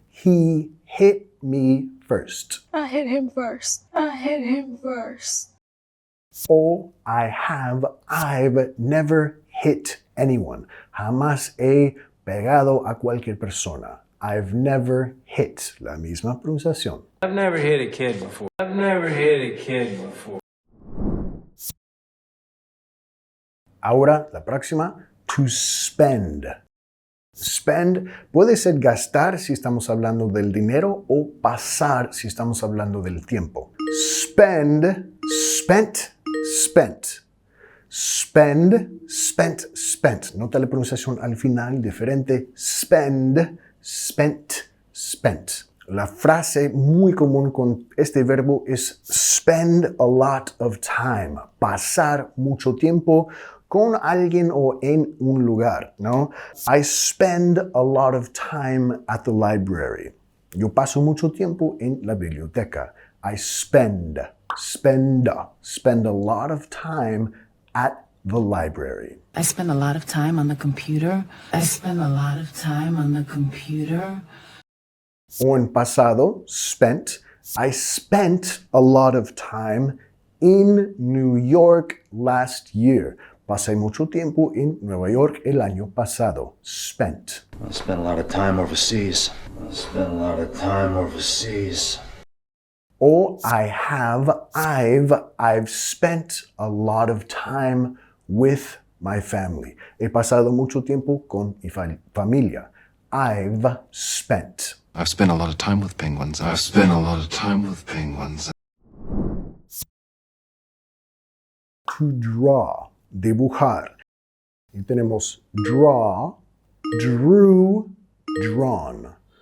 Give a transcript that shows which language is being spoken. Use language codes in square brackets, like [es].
[en] He hit me first. I hit him first. I hit him first. O I've never hit anyone. [es] Jamás he pegado a cualquier persona. [en] I've never hit. [es] La misma pronunciación. [en] I've never hit a kid before. I've never hit a kid before. [es] Ahora, la próxima, to spend. Spend puede ser gastar si estamos hablando del dinero o pasar si estamos hablando del tiempo. [en] Spend, spent, spent. Spend, spent, spent. [es] Nota la pronunciación al final diferente. [en] Spend, spent, spent. [es] La frase muy común con este verbo es [en] spend a lot of time. [es] Pasar mucho tiempo con alguien o en un lugar, ¿no? [en] I spend a lot of time at the library. [es] Yo paso mucho tiempo en la biblioteca. [en] I spend a lot of time at the library. I spend a lot of time on the computer. I spend a lot of time on the computer. [es] O en pasado, spent. [en] I spent a lot of time in New York last year. [es] Pasé mucho tiempo en Nueva York el año pasado. [en] Spent. I spent a lot of time overseas. I spent a lot of time overseas. O I've spent a lot of time with my family. [es] He pasado mucho tiempo con mi familia. [en] I've spent a lot of time with penguins. I've spent a lot of time with penguins. To draw, dibujar. [es] Y tenemos [en] draw, drew, drawn.